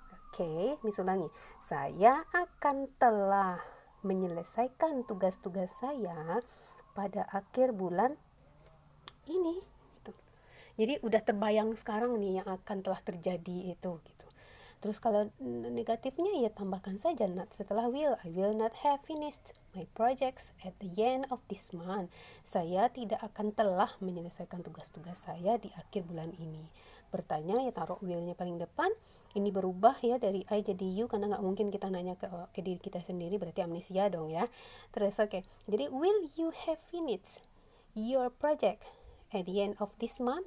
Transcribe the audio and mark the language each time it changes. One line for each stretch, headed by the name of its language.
Indonesian: Oke, Miss ulangi. Saya akan telah menyelesaikan tugas-tugas saya pada akhir bulan ini. Jadi udah terbayang sekarang nih yang akan telah terjadi itu gitu. Terus kalau negatifnya ya tambahkan saja not setelah will.
English: I will not have finished my projects at the end of this month.
Indonesian: Saya tidak akan telah menyelesaikan tugas-tugas saya di akhir bulan ini. Bertanya ya taruh will-nya paling depan. Ini berubah ya dari I jadi you, karena nggak mungkin kita nanya ke diri kita sendiri, berarti amnesia dong ya. Terus oke.
English: Jadi will you have finished your project at the end of this month?